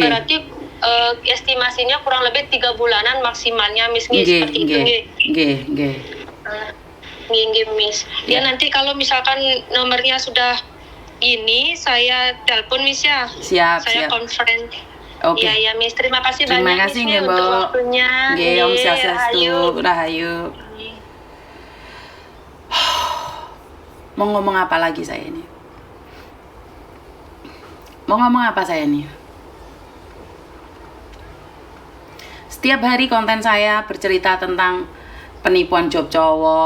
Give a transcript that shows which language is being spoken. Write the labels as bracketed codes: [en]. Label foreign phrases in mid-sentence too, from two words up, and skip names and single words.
[id] berarti estimasinya kurang lebih 3 bulanan maksimalnya, Miss. Seperti itu, nggih. Nggih. Nggih, Miss. Ya Ya. nanti kalau misalkan nomornya sudah ini, saya telepon, Miss ya. Siap, Saya siap. conference. Oke. Iya, Miss. Terima kasih Terima banyak, kasih Miss, nggih, untuk Mbok. waktunya. Nggih, Om Nggih, Swastiastu, rahayu. rahayu. Mau ngomong apa lagi saya ini? Mau ngomong apa saya nih? Setiap hari konten saya bercerita tentang penipuan job cowok.